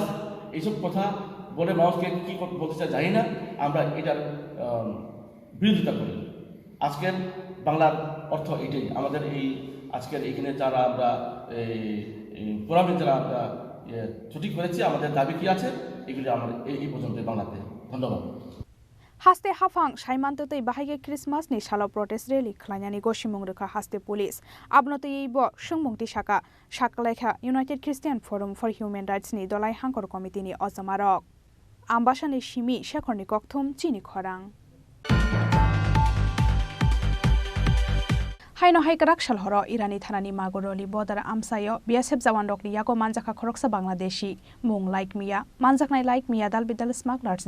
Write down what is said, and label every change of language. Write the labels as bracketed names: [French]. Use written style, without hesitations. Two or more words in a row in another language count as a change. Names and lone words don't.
[Bangla] এইসব কথা বলে মানুষকে কী বলতে চাই জানি না, আমরা এটার বিরোধিতা করি। আজকের বাংলার অর্থ এটাই। আমাদের এই আজকের এইখানে যারা আমরা ফোরামে যারা আমরা ছুটি করেছি, আমাদের দাবি কী আছে এগুলি আমার এই পর্যন্ত বাংলাতে। ধন্যবাদ। [Kok Borok] হাস্তে হাফাং সাইমান্ততै बाहायगे क्रिसमासनि सालाव प्रटेस्ट रेलि खालायनानै गसिमुं रोखा हास्ते पुलिस आबनतैबो सुंमुंथि साका साकलायखा इउनाइटेड क्रिस्टियान फोराम फर हिउमेन राइट्सनि दलाय हांखर कमिटिनि अजमारक आम्बासानि सिमि शेखरनि कक्थुम चिनि खरां हाइनो हाइकराक सालहरो इरानी थानानि मागुरलि बदार आमसायो बिएसएफ जवान रकनि याको मानजाखा खरकसा बांग्लादेशी मुं लाइक मिया मानजाकनाय लाइक मिया दालबिदाल स्मागलार्सनि